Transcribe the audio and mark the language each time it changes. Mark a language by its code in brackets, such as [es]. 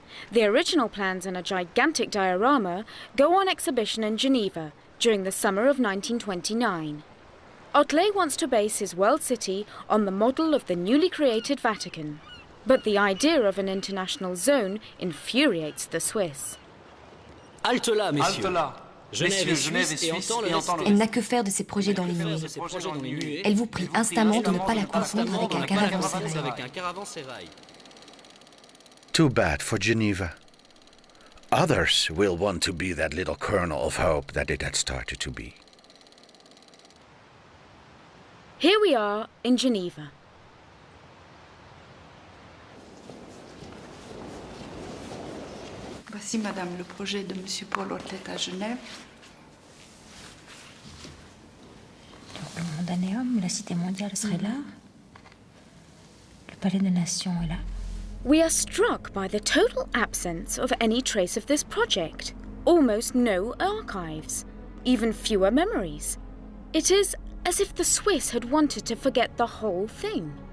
[en] The original plans in a gigantic diorama go on exhibition in Geneva during the summer of 1929. Otlet wants to base his world city on the model of the newly created Vatican, but the idea of an international zone infuriates the Swiss. [fr] Halte là, messieurs. Halte là. Messieurs, Genève est suisse et entend le Elle n'a reste. que faire de ses projets dans les nuées. Elle vous prie instamment de ne pas la confondre avec un caravansérail. [en] Too bad for Geneva. Others will want to be that little kernel of hope that it had started to be. Here we are in Geneva. [fr] Voici, madame, le projet de monsieur Paul Otlet à Genève. Le mondanéum, la cité mondiale serait là. Le palais des nations est là. [en] We are struck by the total absence of any trace of this project. Almost no archives, even fewer memories. It is as if the Swiss had wanted to forget the whole thing.